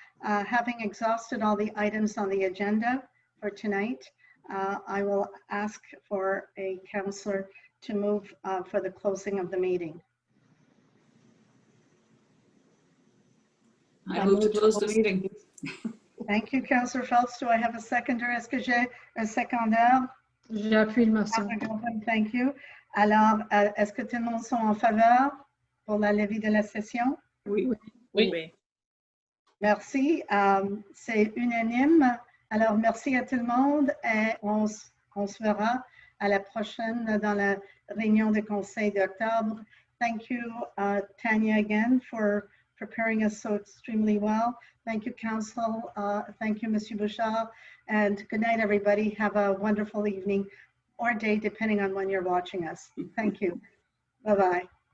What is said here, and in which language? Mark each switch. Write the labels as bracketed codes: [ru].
[en] Having exhausted all the items on the agenda for tonight, I will ask for a councillor to move for the closing of the meeting. I move to close the meeting. Thank you, Councillor Phelps. Do I have a seconder? [fr] Est-ce que j'ai un secondeur? J'appuie le motion. [en] Thank you. [fr] Alors, est-ce que tout le monde sont en faveur pour la levée de la session? Oui. Oui. Merci. C'est unanime. Alors, merci à tout le monde et on se verra à la prochaine dans la réunion du Conseil d'octobre. [en] Thank you, Tanya, again, for preparing us so extremely well. Thank you, Council. Thank you, Monsieur Bouchard. And good night, everybody. Have a wonderful evening or day, depending on when you're watching us. Thank you. Bye-bye.